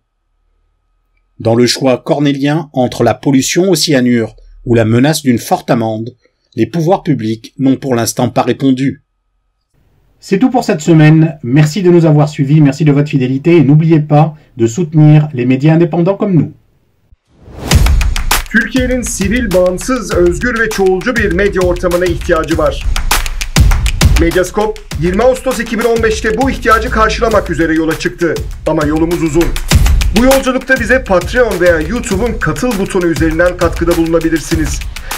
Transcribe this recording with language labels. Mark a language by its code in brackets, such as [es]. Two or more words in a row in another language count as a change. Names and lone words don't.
[fr] Dans le choix cornélien entre la pollution au cyanure ou la menace d'une forte amende, les pouvoirs publics n'ont pour l'instant pas répondu. C'est tout pour cette semaine. Merci de nous avoir suivis, merci de votre fidélité et n'oubliez pas de soutenir les médias indépendants comme nous. [tr] Türkiye'nin sivil, bağımsız, özgür ve çoğulcu bir medya ortamına ihtiyacı var. Medyascope 20 Ağustos 2015'te bu ihtiyacı karşılamak üzere yola çıktı. Ama yolumuz uzun. Bu yolculukta bize Patreon veya YouTube'un katıl butonu üzerinden katkıda bulunabilirsiniz.